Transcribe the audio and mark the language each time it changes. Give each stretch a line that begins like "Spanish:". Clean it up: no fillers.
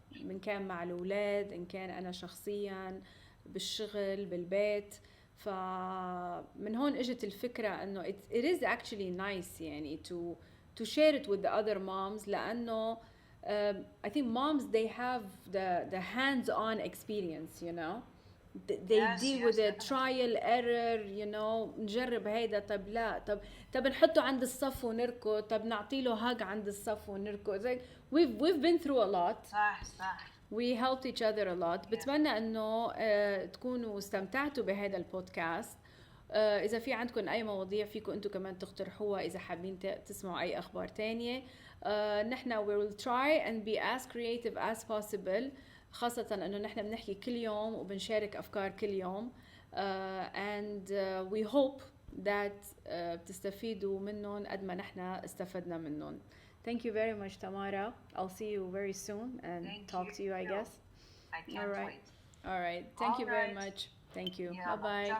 Arabic: من كان مع الأولاد، إن كان أنا شخصياً بالشغل بالبيت، فمن هون اجت الفكرة انه
English: it is actually nice
Arabic: يعني
English: to share it with the other moms،
Arabic: لأنه
English: I think moms they have the hands-on experience, you know,
Arabic: they deal with the trial error, you know، نجرب هيدا، طب لا طب نحطه عند الصف ونركض، طب نعطيله هاج عند الصف ونركض.
English: Like we've been through a lot.
Arabic: صح.
English: We helped each other a lot.
Arabic: بتمنى انه تكونوا استمتعتوا بهذا البودكاست. اذا في عندكم اي مواضيع فيكم انتم كمان تقترحوها، اذا حابين تسمعوا اي اخبار تانية. نحن
English: we will try and be as creative as possible،
Arabic: خاصة انه نحن بنحكي كل يوم وبنشارك افكار كل يوم.
English: And we hope that
Arabic: بتستفيدوا منهم قد ما نحن استفدنا منهم.
English: Thank you very much, Tamara. I'll see you very soon and talk to you, I guess. I can't wait. All right. Thank you very much. Thank you. Bye-bye.